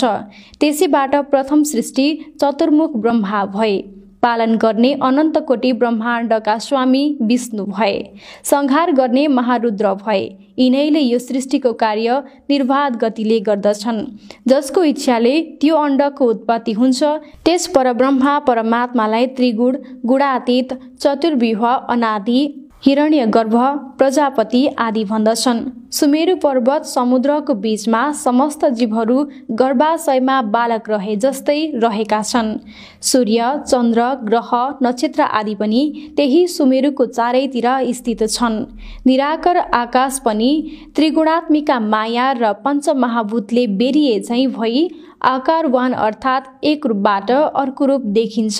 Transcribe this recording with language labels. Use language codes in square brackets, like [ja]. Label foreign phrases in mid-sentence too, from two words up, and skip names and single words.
[ne] त्यसैबाट प्रथम सृष्टि चतुर्मुख ब्रह्मा भए। पालन गर्ने अनन्त कोटि ब्रह्माण्डका स्वामी विष्णु भए। संहार गर्ने महारुद्र भए। यिनैले यो सृष्टिको कार्य निर्बाध गतिले गर्दछन्। जसको इच्छाले त्यो अण्डको उत्पत्ति हुन्छ त्यस परब्रह्मा परमात्मालाई त्रिगुण, गुणातीत, चतुर्व्यूह, अनादि, हिरण्यगर्भ, प्रजापति आदि भन्दछन्। सुमेरु पर्वत समुद्रको बीचमा समस्त जीवहरू गर्भाशयमा बालक रहे जस्तै रहेका छन्। सूर्य, चन्द्र, ग्रह, नक्षत्र आदि पनि त्यही सुमेरुको चारैतिर स्थित छन्। निराकार आकाश पनि त्रिगुणात्मिका माया र पञ्चमहाभूतले बेरिए झैँ भई आकारवान अर्थात् एक रूपबाट अर्को रूप देखिन्छ।